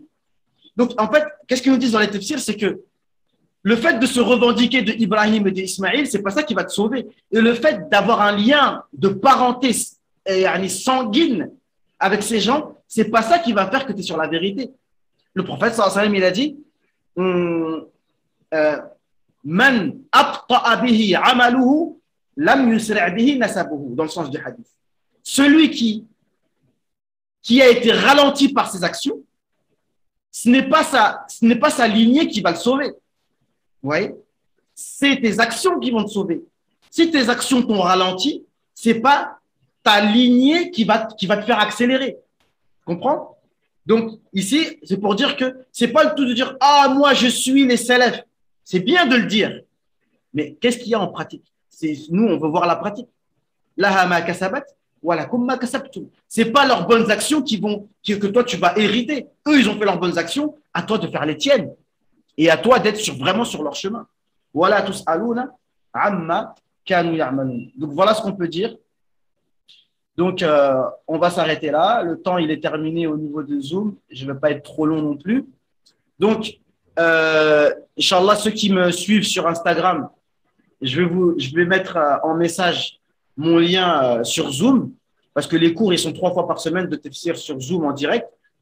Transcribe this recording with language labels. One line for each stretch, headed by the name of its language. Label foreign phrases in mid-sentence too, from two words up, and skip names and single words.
French: Donc, en fait, qu'est-ce qu'ils nous disent dans les tafsirs, c'est que le fait de se revendiquer de Ibrahim et d'Ismaïl, c'est pas ça qui va te sauver. Et le fait d'avoir un lien de parenté sanguine avec ces gens, c'est pas ça qui va faire que tu es sur la vérité. Le prophète
Arabic: صلى الله عليه وسلم,
French: il a dit
Arabic: من بطأ به عمله لم يسرع به نسبه,
French: dans le sens du hadith. Celui qui a été ralenti par ses actions, ce n'est pas sa lignée qui va le sauver. Vous voyez? C'est tes actions qui vont te sauver. Si tes actions t'ont ralenti, c'est pas ta lignée qui va te faire accélérer. Tu comprends? Donc, ici, c'est pour dire que c'est pas le tout de dire « Ah, moi, je suis les salafs ». C'est bien de le dire. Mais qu'est-ce qu'il y a en pratique? Nous, on veut voir la pratique.
Arabic: لها ما كسبت ولكم ما كسبتم.
French: C'est pas leurs bonnes actions que toi, tu vas hériter. Eux, ils ont fait leurs bonnes actions. À toi de faire les tiennes. Et à toi d'être vraiment sur leur chemin.
Arabic: Voilà تسألون عما كانوا يعملون.
French: Donc voilà ce qu'on peut dire. Donc on va s'arrêter là. Le temps il est terminé au niveau de Zoom. Je ne vais pas être trop long non plus. Donc Inch'Allah, ceux qui me suivent sur Instagram, je vais mettre en message mon lien sur Zoom parce que les cours ils sont 3 fois par semaine de tafsir sur Zoom en direct.